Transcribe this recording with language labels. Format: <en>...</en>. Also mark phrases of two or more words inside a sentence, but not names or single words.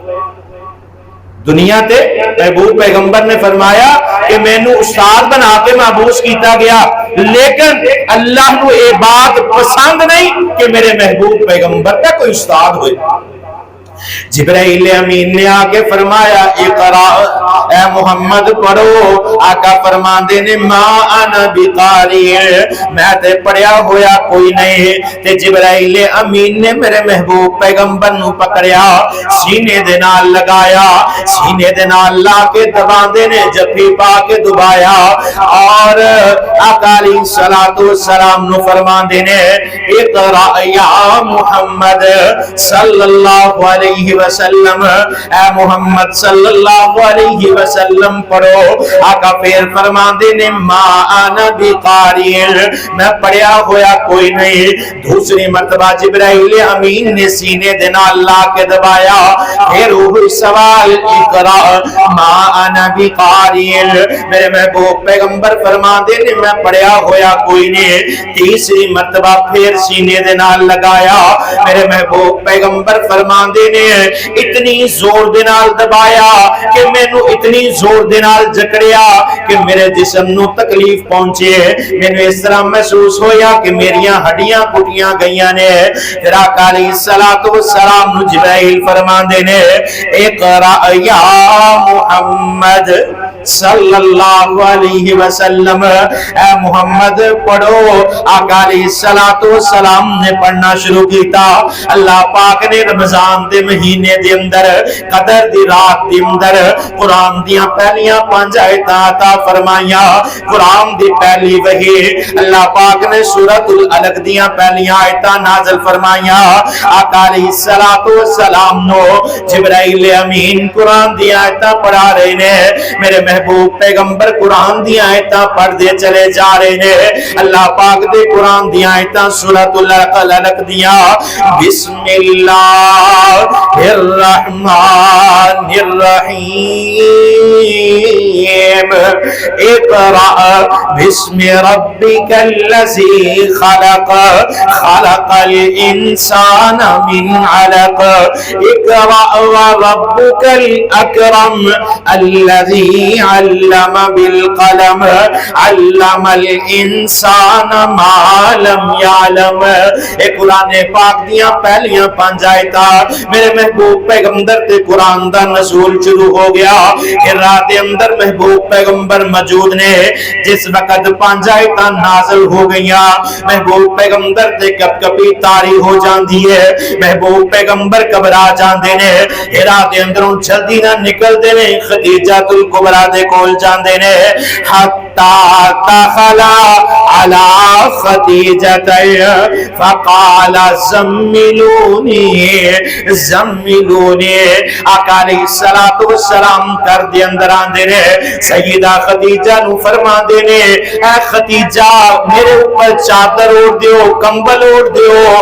<pa>دنیا تے محبوب پیغمبر نے فرمایا کہ میں نو استاد بنا کے مبعوث کیتا گیا لیکن اللہ نو یہ بات پسند نہیں کہ میرے محبوب پیغمبر کا کوئی استاد ہوئے جبرائیل امین نے آ کے فرمایا اقرا اے محمد پڑھو آقا فرماندے نے</pa> <ar>ما انا بقاری</ar> <pa>میں تے پڑھیا ہویا کوئی نہیں تے جبرائیل امین نے میرے محبوب پیغمبر نو پکڑیا سینے دے نال لگایا سینے دے نال لا کے دباندے نے جفی پا کے دبایا اور آقا</pa> <ar>علیہ الصلوۃ والسلام</ar> <pa>نو فرماندے نے اقرا</pa> <ar>یا محمد صلی اللہ علیہ وسلم</ar> <pa>اے محمد</pa> <ar>صلی اللہ علیہ وسلم</ar> <pa>پڑھو آقا پھر فرماندے نے</pa> <ar>ما انا بقاری</ar> <pa>میں پڑھیا ہویا کوئی نہیں دوسری مرتبہ جبرائیل امین نے سینے دے نال لا کے دبایا پھر وہی سوال</pa> <ar>اقرا ما انا بقاری</ar> <pa>میرے محبوب پیغمبر فرماندے نے میں پڑھیا ہویا کوئی نہیں تیسری مرتبہ پھر سینے دے نال لگایا میرے محبوب پیغمبر فرماندے نے اتنی زور دے نال دبایا کہ میں نو اتنی زور دے نال جکڑیا کہ میرے جسم نو تکلیف پہنچے میں نو اس طرح محسوس ہویا کہ میریاں ہڈیاں ٹوٹیاں گئیاں نے پھر آقا</pa> <ar>علیہ الصلوۃ والسلام</ar> <pa>نو جبرائیل فرماندے نے اقرا یا محمد</pa> <ar>صلی اللہ علیہ وسلم</ar> <pa>اے محمد پڑھو آقا</pa> <ar>علیہ الصلوۃ والسلام</ar> <pa>نے پڑھنا شروع کیتا اللہ پاک نے رمضان دے مہینے دے اندر قدر دی رات دے اندر قرآن دیاں پہلیاں 5 آیتاں عطا فرمائیاں قرآن دی پہلی وحی اللہ پاک نے سورۃ العلق دیاں پہلیاں آیتاں نازل فرمائیاں آقا</pa> <ar>علیہ الصلوۃ والسلام</ar> <pa>نو جبرائیل امین قرآن دی آیتاں پڑھا رہے نے میرے محبوب پیغمبر قرآن دی آیتاں پڑھ دے چلے جا رہے نے اللہ پاک دے قرآن دی آیتاں سورۃ العلق دیاں</pa> <ar>بسم اللہ الرحمن الرحیم اقرأ بسم ربک الذی خلق خلق الانسان من علق اقرأ وربک الاکرم الذی علم بالقلم علم الانسان ما لم یعلم۔</ar> <pa>اے قرآن پاک دیاں پہلیاں 5 آیتاں میرے محبوب پیغمبر تے قرآن دا نزول شروع ہو گیا کہ رات اندر محبوب پیغمبر موجود نے جس وقت 5 آیتاں نازل ہو گئیاں محبوب پیغمبر تے کب کبھی تاری ہو جاندی ہے محبوب پیغمبر گھبرا جاندے نے رات اندروں جلدی نہ نکلدے نے خدیجہ الکبریٰ دے کول جاندے نے</pa> <ar>حتی دخلا علی خدیجہ فقال زملونی زملونی</ar> <pa>آقا</pa> <ar>علیہ السلام</ar> <pa>کر دے اندر آندے نے سیدہ خدیجہ نو فرما دے نے اے خدیجہ میرے اوپر چادر اوڑھ دیو کمبل اوڑھ دیو</pa>